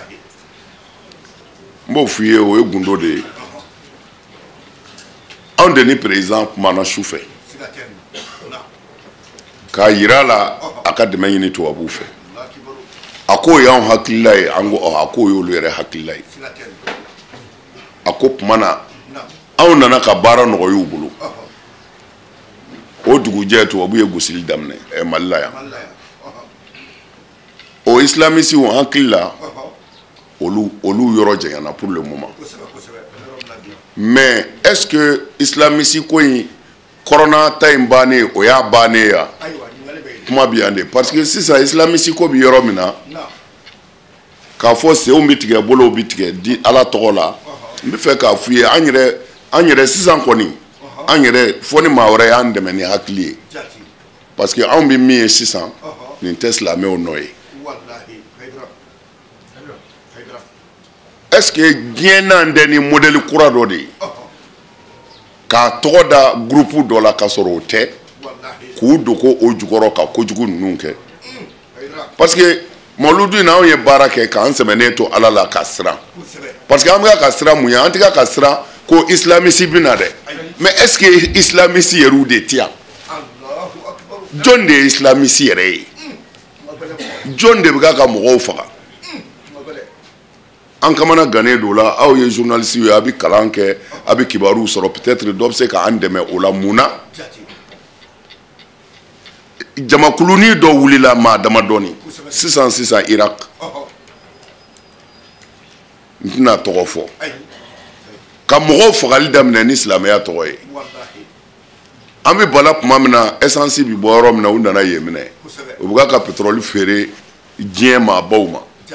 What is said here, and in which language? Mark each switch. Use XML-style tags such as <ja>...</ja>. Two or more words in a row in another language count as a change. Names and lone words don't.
<bm>n b'o f'i ye o ye gundo de ye anw de ni président kumana su fɛ k'a yira la a ka dɛmɛ ɲini tubabuw fɛ a ko y'anw hakilila ye an ko a ko y'olu yɛrɛ hakilila ye a ko tuma na anw nana ka baara nɔgɔy'u bolo o dugujɛ tubabu ye gosili daminɛ Mali la yan o islamisiw hakili la olu yɔrɔ jɛngɛna</bm> <fr>pour le moment mais est-ce que</fr> <bm>islamisi ko in corona ta in bannen o y'a bannen ya kuma bi yan de</bm> <fr>parce que</fr> <bm>sisan islamiste ko bi yɔrɔ min na k'a fɔ senw bi tigɛ bolow bi tigɛ di ala tɔgɔ la n bɛ fɛ k'a f'u ye an yɛrɛ sisan kɔni an yɛrɛ fɔ ni maa wɛrɛ y'an dɛmɛ ni hakili ye</bm> <fr>parce que</fr> <bm>anw bɛ min ye sisan nin tɛ silamɛw nɔ ye</bm> <fr>est ce que</fr> <bm>diɲɛ n'an tɛ ni modèle kura dɔ de ye k'a tɔgɔ da groupe dɔ la k'a sɔrɔ o tɛ k'u dogo o jukɔrɔ ka kojugu ninnu kɛ</bm> <fr>parce que</fr> <bm>mawuludu in na anw ye baara kɛ k'an sɛmɛnen to ala la ka siran</bm> <fr>parce que</fr> <bm>an bɛ ka siran mun ye an tɛ ka siran ko islamiste bɛ na dɛ</bm> <fr>mais est ce que</fr> <bm>islamiste yɛrɛw de tɛ yan jɔn de ye islamiste yɛrɛ ye jɔn de bɛ ka mɔgɔw faga an kamana gannen don la aw ye journaliste ye a bɛ kalan kɛ a bɛ kibaruw sɔrɔ peut-être dɔ bɛ se k'an dɛmɛ o la mun na jamakulunin dɔ wulila maa damadɔni sisan Irak n tɛna tɔgɔ fɔ ka mɔgɔw fagali daminɛ ni silamɛya tɔgɔ ye an bɛ bala tuma min na essence bi bɔ yɔrɔ min na u nana yen minɛ u bɛ ka pétrole feere diɲɛ maabaw ma</bm>